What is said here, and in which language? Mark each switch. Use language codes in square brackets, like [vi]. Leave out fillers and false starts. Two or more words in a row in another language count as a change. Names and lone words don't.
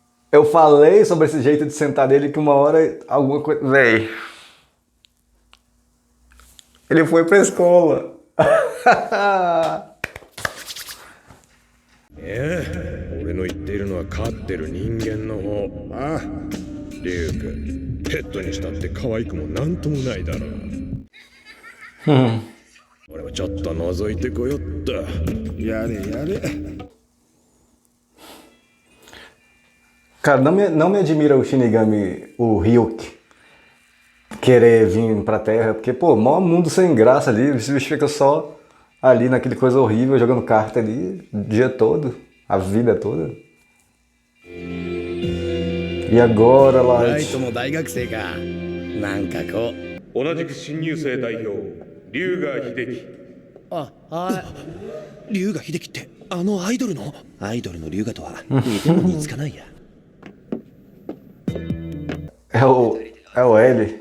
[pt] Eu falei sobre esse jeito de sentar dele que uma hora alguma coisa... Véi. Ele foi pra escola. [ja] 俺の言っているのは飼ってる人間の方ああリュウ君ペットにしたって可愛くもなんともないだろう俺もちょっと覗いてこよっとやれやれ [pt] Cara, não me admira o Shinigami, o Ryuk, querer vir pra Terra, porque, pô, maior mundo sem graça ali, esse bicho fica só ali naquele coisa horrível, jogando carta ali o dia todo, a vida toda. E agora, [ja] ラ Light? イトも大学生か。なんかこう。同じく新入生代表龍河秀樹あ、は龍河秀樹ってあのアイドルの龍河とは似ても似つかないや [pt] É o L.